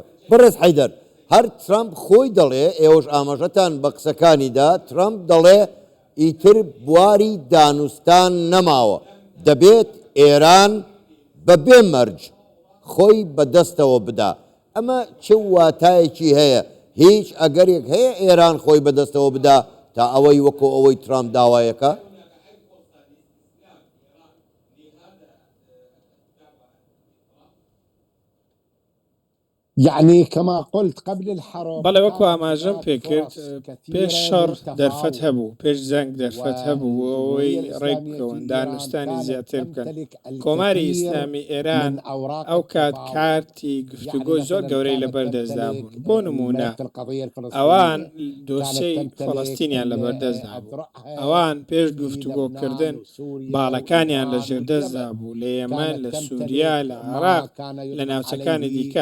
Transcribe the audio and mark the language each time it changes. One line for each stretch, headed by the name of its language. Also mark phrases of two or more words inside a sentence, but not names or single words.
Central Kurdish: بەڕێز حەیدەر، هەر ترامپ خۆی دەڵێ، ئێوەش ئاماژەتان بە قسەکانیدا، ترامپ دەڵێ ئیتر بواری دانوستان نەماوە، دەبێت ئێران بەبێ مەرج خۆی بەدەستەوە بدا. ئەمە چه واتایەکی هەیە؟ هیچ ئەگەرێک هەیە ئێران خۆی بەدەستەوە بدا تا ئەوەی وەکو ئەوەی ترامپ داوایەکە؟
Arabic: يعني كما قلت قبل الحرب
Central Kurdish: بەڵێ وەکو ئاماژەم پێکرد، پێش شەڕ دەرفەت هەبوو، پێش جەنگ دەرفەت هەبوو، ئەوەی ڕێک بکەون دانوستانی زیاتر بکەن. کۆماری ئیسلامی ئێران ئەو کات کارتی گفتوگۆی زۆر گەورەی لەبەردەستدا بوون. بۆ نمونە ئەوان دۆسیەی فەڵەستینیان لەبەردەستدا بوو، ئەوان پێش گفتوگۆکردن باڵەکانیان لە ژێردەستدا بوو، لە یەمەن، لە سووریا، لە عێراق، لە ناوچەکانی دیکە.